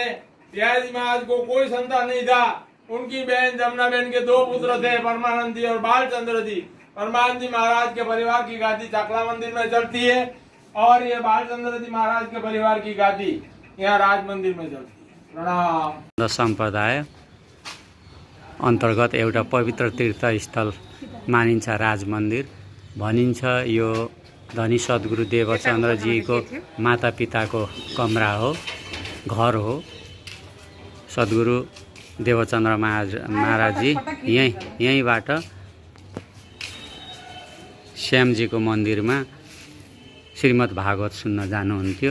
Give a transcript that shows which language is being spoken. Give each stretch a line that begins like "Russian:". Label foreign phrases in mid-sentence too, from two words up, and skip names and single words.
Hindi: बिहारी जी महाराज को कोई संतान नहीं था। उनकी बहन जमुना बहन के 2 पुत्र थे, परमानंद जी और बालचंद्र जी। परमानंद जी महाराज के परिवार की गादी चाकला मंदिर में चलती है और ये बालचंद्र जी महाराज के परिवार की गादी यहाँ राज मंदिर में चलती है।
Nepali: प्रणाम। सम्प्रदाय अन्तर्गत एउटा पवित्र तीर्थस्थल मानिन्छ राज मन्दिर। भनिन्छ यो धनी सद्गुरु देवचन्द्रजीको माता पिताको कमरा हो, घर हो। सद्गुरु देवचन्द्र महाराजजी यहीँबाट श्यामजीको मन्दिरमा श्रीमद् भागवत सुन्न जानुहुन्थ्यो।